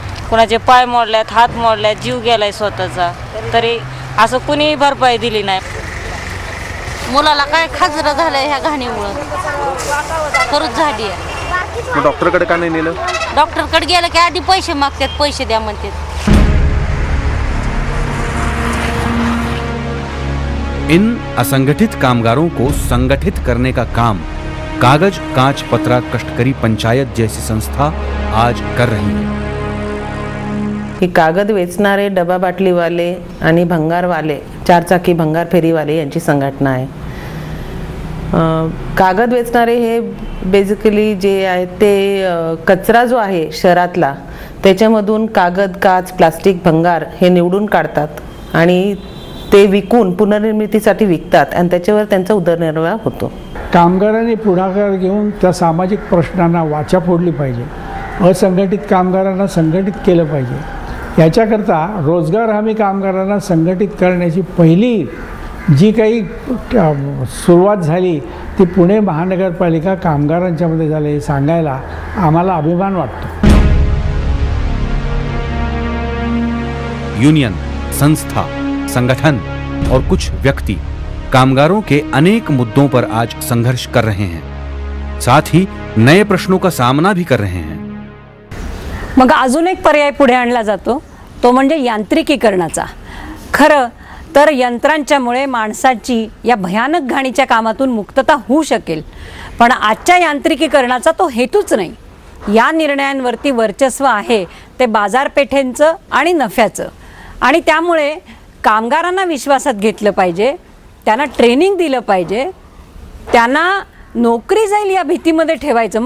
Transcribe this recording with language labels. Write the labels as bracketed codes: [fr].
[mr] कोणाचे पाय मोडल्यात, हात मोडल्यात, जीव गेलाय स्वतःचा, तरी असं कुणीही भरपाई दिली नाही. मुलाला काय खाजरं झालंय ह्या घाणीमुळं, खरंच झाली आहे. मग डॉक्टरकडे का नाही नेलं? डॉक्टरकडे गेलं की आधी पैसे मागतात, पैसे द्या म्हणतात. [hi] इन असंगठित कामगारों को संगठित करने का काम कागज कांच पतरा कष्टकरी पंचायत जैसी संस्था आज कर रही है. [mr] ही कागद वेचणारे, डबा बाटलीवाले आणि भंगारवाले, चारचाकी भंगार फेरीवाले यांची संघटना आहे. कागद वेचणारे हे बेसिकली जे आहे ते कचरा जो आहे शहरातला त्याच्यामधून कागद, काच, प्लास्टिक, भंगार हे निवडून काढतात आणि ते विकून पुनर्निर्मितीसाठी विकतात आणि त्याच्यावर त्यांचा उदरनिर्वाह होतो. कामगारांनी पुढाकार घेऊन त्या सामाजिक प्रश्नांना वाचा फोडली पाहिजे. असंघटित कामगारांना संघटित केलं पाहिजे. याच्याकरता रोजगार हमी कामगारांना संघटित करण्याची पहिली जी काही सुरुवात झाली ती पुणे महानगरपालिका कामगारांच्यामध्ये झाली, सांगायला आम्हाला अभिमान वाटतो. [hi] यूनियन, संस्था, संगठन और कुछ व्यक्ति कामगारों के अनेक मुद्दों पर आज संघर्ष कर रहे हैं, साथ ही नए प्रश्नों का सामना भी कर रहे हैं. [mr] मग अजून एक पर्याय पुढे आणला जातो, तो म्हणजे यांत्रिकीकरणाचा. खरं तर यंत्रांच्यामुळे माणसाची या भयानक घाणीच्या कामातून मुक्तता होऊ शकेल, पण आजच्या यांत्रिकीकरणाचा तो हेतूच नाही. या निर्णयांवरती वर्चस्व आहे ते बाजारपेठेंचं आणि नफ्याचं, आणि त्यामुळे कामगारांना विश्वासात घेतलं पाहिजे, त्यांना ट्रेनिंग दिलं पाहिजे, त्यांना नोकरी जाईल या भीतीमध्ये ठेवायचं.